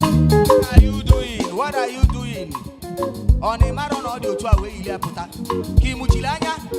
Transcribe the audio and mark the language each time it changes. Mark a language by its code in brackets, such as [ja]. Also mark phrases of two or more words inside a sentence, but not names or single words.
[en] What are you doing? What are you doing? [ig] Ọ na ị mara na ọ dị otu a wee yili ya pụta? Ka ị mụchiri anya?